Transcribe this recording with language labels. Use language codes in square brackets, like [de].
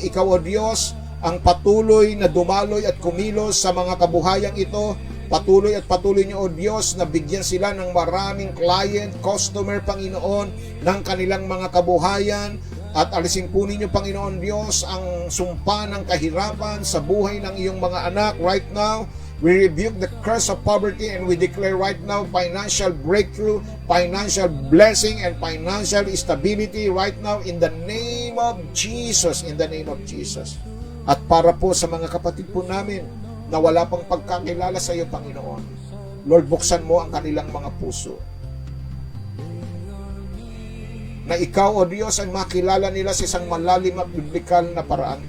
[tl] Ikaw, O Diyos, ang patuloy na dumaloy at kumilos sa mga kabuhayang ito. Patuloy niyo, O Diyos, na bigyan sila ng maraming client, customer, Panginoon, ng kanilang mga kabuhayan. At alisin po ninyo, Panginoon Diyos, ang sumpa ng kahirapan sa buhay ng iyong mga anak [en] right now. We rebuke the curse of poverty and we declare right now financial breakthrough, financial blessing, and financial stability right now in the name of Jesus. In the name of Jesus. [tl] At para po sa mga kapatid po namin na wala pang pagkakilala sa iyo, Panginoon, Lord, buksan mo ang kanilang mga puso. Na ikaw, O Diyos, ay makilala nila sa isang malalim at biblikal na paraan.